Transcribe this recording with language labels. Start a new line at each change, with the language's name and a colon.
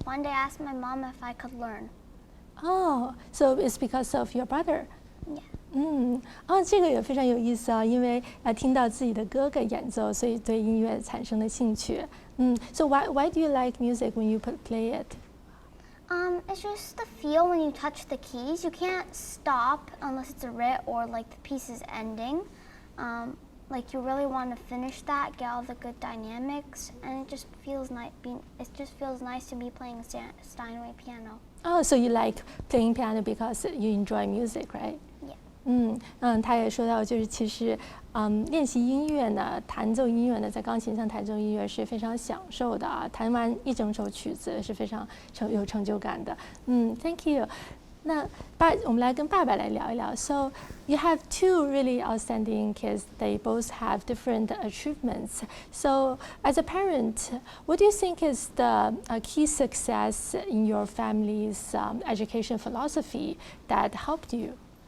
English: One day I asked my mom if I could learn. Oh, so it's because of your brother. Yeah.
Chinese: 这个也非常有意思因为听到自己的哥哥演奏，所以对音乐产生了兴趣。
English: So why do you like music when you play it? It's just the feel when you touch the keys. You can't stop unless it's a riff or like the piece is ending. Like you really want to finish that, get all the good dynamics, and it just feels nice. It just feels nice to be playing Steinway piano. Oh, so you like playing piano because you enjoy music, right? Yeah.
Chinese: 他也说到，就是其实，练习音乐呢，弹奏音乐呢，在钢琴上弹奏音乐是非常享受的弹完一整首曲子是非常有成就感的。
English: Thank you.
Chinese: 那我们来跟爸爸来聊一聊。
English: So you have two really outstanding kids. They both have different achievements. So as a parent, what do you think is the key success in your family's education philosophy that helped you?